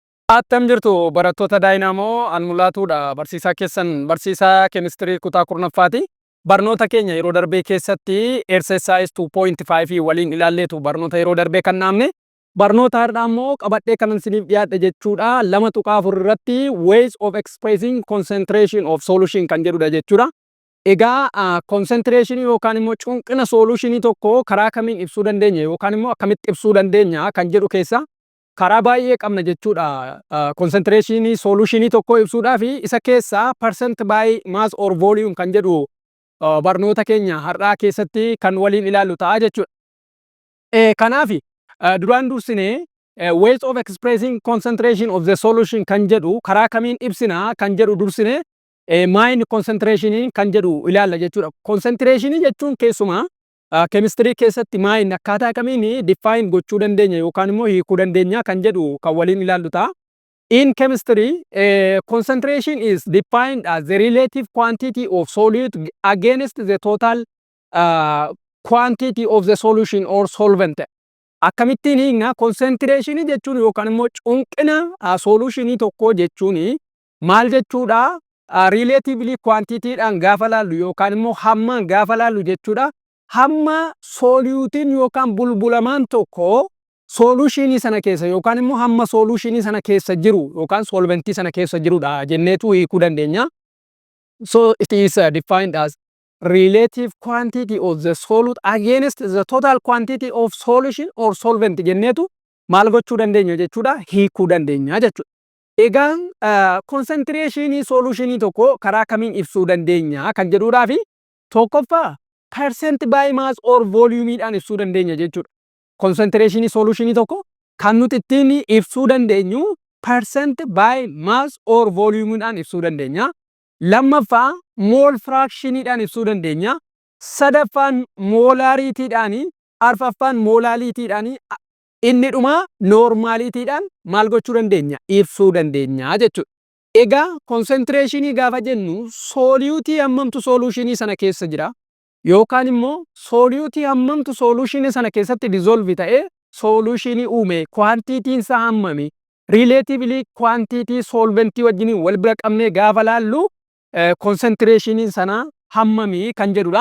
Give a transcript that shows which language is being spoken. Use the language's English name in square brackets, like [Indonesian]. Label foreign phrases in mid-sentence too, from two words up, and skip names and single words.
[Oromo] Attam jirtu barattoota Daayinaamoo Anmulaatuudha. Barsiisaa keessan barsiisaa keemistirii kutaa kurnaffaati. Barnoota keenya yeroo darbee keessatti exercise 2.5 waliin ilaalleetu barnoota yeroo darbee kan naamne. Barnoota har'aa immoo qabadhee kanan isiniif dhiyaadhe jechuudha. [English] 2.4 irratti ways of expressing concentration of solution [Oromo] kan jedhudha jechuudha. Egaa concentration yookaan immoo cunqina solutionii tokko karaa kamiin ibsuu dandeenya yookaan immoo akkamitti ibsuu dandeenya kan jedhu keessa karaa baay'ee qabna jechuudha. Concentration solutionii tokko ibsuudhaaf isa keessa [English] percent by mass or volume [Oromo] kan jedhu barnoota keenya har'aa keessatti kan waliin ilaallu ta'a jechuudha. Kanaaf duraan dursine [English] ways of expressing concentration of the solution [Oromo] kan jedhu karaa kamiin ibsina kan jedhu dursine [English] main concentration [Oromo] kan jedhu ilaalla jechuudha. Concentration jechuun keessumaa chemistry keessatti main akkaataa kamiin define gochuu dandeenya yookaan immoo hiikuu dandeenya kan jedhu kan waliin ilaallu ta'a. [English] In chemistry, concentration is defined as the relative quantity of solute against the total quantity of the solution or solvent. [Oromo] Akkamittiin hiikna concentration jechuun yookaan immoo cunqina solutionii tokko jechuun maal jechuudha? [English] Relatively quantity [Oromo] dhaan gaafa laallu yookaan immoo hammaan gaafa laallu jechuudha. Hamma solutiin yookaan bulbulamaan tokko solutionii sana keessa yookaan immoo hamma solutionii sana keessa jiru yookaan solventii sana keessa jirudha jenneetu hiikuu dandeenya. [English] So it is defined as relative quantity of the solute against the total quantity of solution or solvent [Oromo] jenneetu maal gochuu dandeenya jechuudha, hiikuu dandeenya jechuudha. Egaan concentration solutionii tokko karaa kamiin ibsuu dandeenya kan jedhuudhaa fi tokkoffaa [English] percent by mass or volume [Oromo] dhaan ibsuu dandeenya jechuudha. Concentration solutionii tokko kan nuti ittiin ibsuu dandeenyu [English] percent by mass or volume [Oromo] dhaan ibsuu dandeenya. Lammaffaa [English] mole fraction [Oromo] dhaan ibsuu dandeenya. Sadaffaan molarity dhaan, arfaffaan molality dhaan, inni dhuma normality dhaan maal gochuu dandeenya? Ibsuu dandeenya jechuudha. Egaa concentration gaafa jennu solute hammamtu solutionii sana keessa jira yookaan immoo solute hammamtu solutionii sana keessatti dissolve ta'ee solutionii uume quantity isaa hammami [English] relatively quantity [Oromo] solventii wajjin wal bira qabnee gaafa laallu concentration sana hammami kan jedhudha.